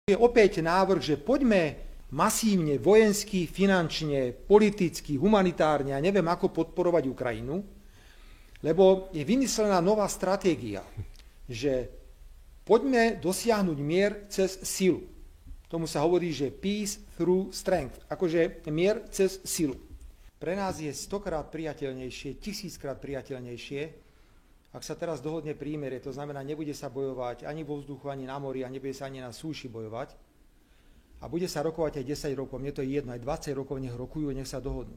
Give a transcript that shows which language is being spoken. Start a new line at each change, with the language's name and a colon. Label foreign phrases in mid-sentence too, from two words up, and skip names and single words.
Slovak: Je opäť návrh, že poďme masívne vojensky, finančne, politicky, humanitárne a neviem ako podporovať Ukrajinu, lebo je vymyslená nová stratégia, že poďme dosiahnuť mier cez silu. Tomu sa hovorí, že
English: peace through strength,
Slovak: akože mier cez silu. Pre nás je 100-krát priateľnejšie, 1000-krát priateľnejšie, ak sa teraz dohodne prímerie, to znamená, nebude sa bojovať ani vo vzduchu, ani na mori a nebude sa ani na súši bojovať a bude sa rokovať aj 10 rokov, mne to je jedno, aj 20 rokov nech rokujú, nech sa dohodnú.